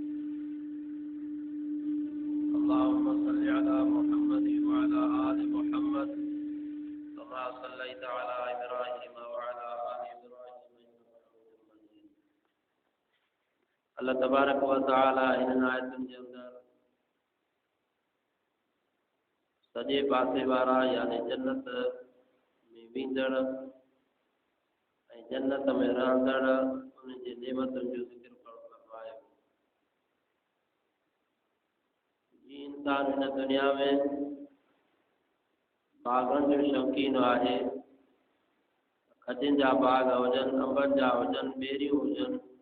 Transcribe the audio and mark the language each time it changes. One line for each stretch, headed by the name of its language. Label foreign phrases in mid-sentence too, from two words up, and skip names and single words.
Arabic: اللهم صل على محمد وعلى آل محمد كما صليت على إبراهيم وعلى آل إبراهيم إنك حميد مجيد. الله تبارك وتعالى
Sindhi: इन आयतुनि जे अंदर सॼे पासे वारा यानी जन्नत में वेंदड़ ऐं जन्नत में रहंदड़ उन जे नेमतुनि जो ज़िक्र फरमायो। जी इंसान इन दुनिया में बागनि जो शौक़ीन आहे, खजनि जा बाग हुजनि, अंबनि जा हुजनि, बेरियूं हुजनि,